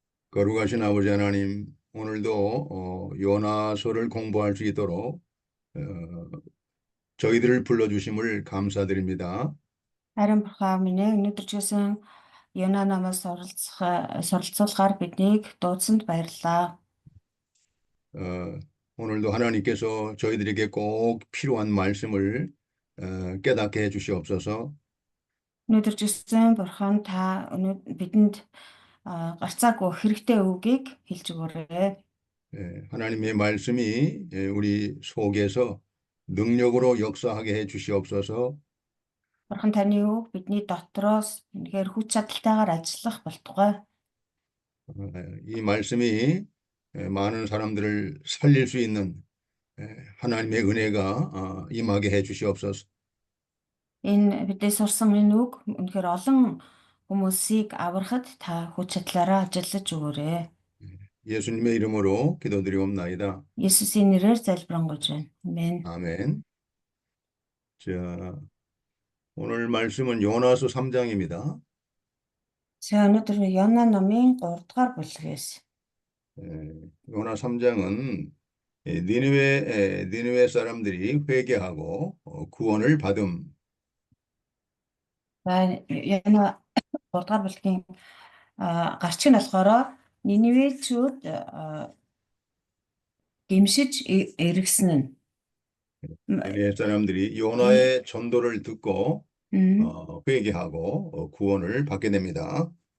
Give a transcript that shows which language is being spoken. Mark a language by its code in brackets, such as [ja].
[ko] 거룩하신 아버지 하나님, 오늘도 요나서를 공부할 수 있도록 저희들을 불러주심을 감사드립니다. [mn] Харин бурхан минь өнөөдөр ч гэсэн Йона намаас суралцуулахаар биднийг дуудсанд баярлалаа. [ko] 오늘도 하나님께서 저희들에게 꼭 필요한 말씀을 깨닫게 해주시옵소서. [mn] Өнөөдөр ч гэсэн бурхан та бидэнд гарцаагүй хэрэгтэй үгийг хэлж өгөөрэй. [ko] 하나님의 말씀이 우리 속에서 능력으로 역사하게 해주시옵소서. [mn] Бурхан таны үг бидний дотроос үнэхээр хүч чадалтайгаар ажиллах болтугай. [ko] 이 말씀이 많은 사람들을 살릴 수 있는 하나님의 은혜가 임하게 해주시옵소서. [mn] Энэ бидээс сурсан энэ үг үнэхээр олон хүмүүсийг аврахад та хүч чадлаараа ажиллаж өгөөрэй. [ko] 예수님의 이름으로 기도드리옵나이다. [mn] Есүсийн нэрээр залбирanгуйж байна. Амен. [ko] 아멘. 자, 오늘 말씀은 요나서 3장입니다. [mn] За өнөөдөр Йона номын 3 дугаар бүлгээс [ko] 요나 3장은 니느웨 사람들이 회개하고 구원을 받음. [mn] за Йона 3 дугаар бүлгийн гарч нь болохоор Ниневечүүд гимшиж эргэсэн нь. [ko] 니느웨 사람들이 요나의 전도를 듣고 회개하고 구원을 받게 됩니다.